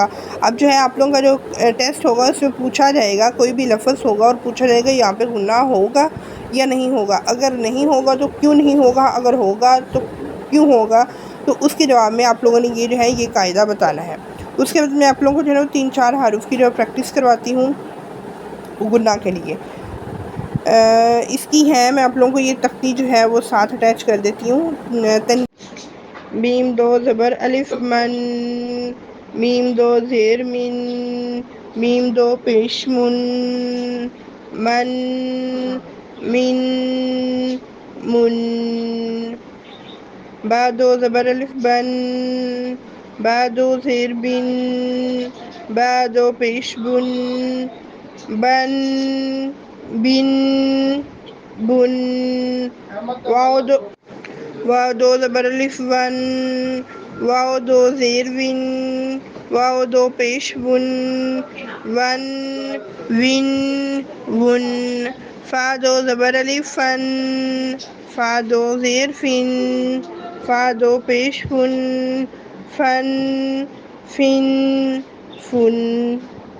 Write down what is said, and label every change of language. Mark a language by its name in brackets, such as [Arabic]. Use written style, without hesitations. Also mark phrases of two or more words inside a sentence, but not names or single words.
[Urdu] اب جو ہے آپ لوگوں کا جو ٹیسٹ ہوگا اس میں پوچھا جائے گا، کوئی بھی لفظ ہوگا اور پوچھا جائے گا یہاں پہ غنہ ہوگا یا نہیں ہوگا، اگر نہیں ہوگا تو کیوں نہیں ہوگا، اگر ہوگا تو کیوں ہوگا، تو اس کے جواب میں آپ لوگوں نے یہ جو ہے یہ قاعدہ بتانا ہے۔ اس کے بعد میں آپ لوگوں کو جو ہے 3-4 حروف کی جو پریکٹس کرواتی ہوں غنہ کے لیے۔ اس کی ہے، میں آپ لوگوں کو یہ تختی جو ہے وہ ساتھ اٹیچ کر دیتی ہوں۔ میم دو زبر الف من، میم دو زیر من، میم دو پیش من، من، من، من، با دو زبر الف بن، با دو زیر بن، با دو پیش بن، بن، بن، بن، واو دو زبر الف ون، واو دو زیر ون، واو دو پیش ون، ون، ون، ون، فا دو زبر الف فن، فا دو زیر فن، فا دو پیش فن، فن، فن، فن،